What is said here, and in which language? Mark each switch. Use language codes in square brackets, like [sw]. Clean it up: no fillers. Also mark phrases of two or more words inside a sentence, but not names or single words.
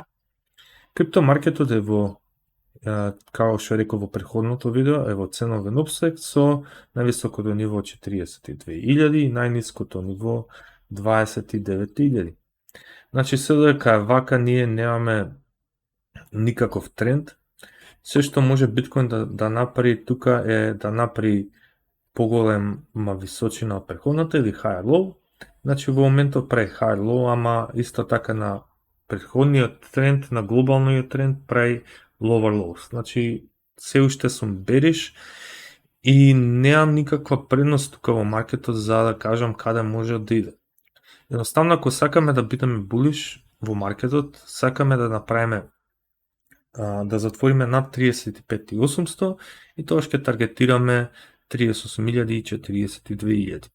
[mk] Криптомаркетот е во како што реков во претходното видео, е во ценовен опсег со највисокото ниво 42.000 и најниското ниво 29.000. Значи, се додека е вака, ние немаме никаков тренд. Се што може биткоин да направи тука е да направи поголема височина од претходната или [en] higher low. [mk] Значи, во моментот прави [en] higher low, [mk] ама исто така на претходниот тренд, на глобалниот тренд прави [en] lower lows. [mk] Значи, се уште сум бериш и немам никаква предност тука во маркетот за да кажам каде може да иде. Едноставно, ако сакаме да бидеме булиш во маркетот, сакаме да направиме да затвориме над 35.800 и тоа ќе таргетираме 38.000 и 42.000.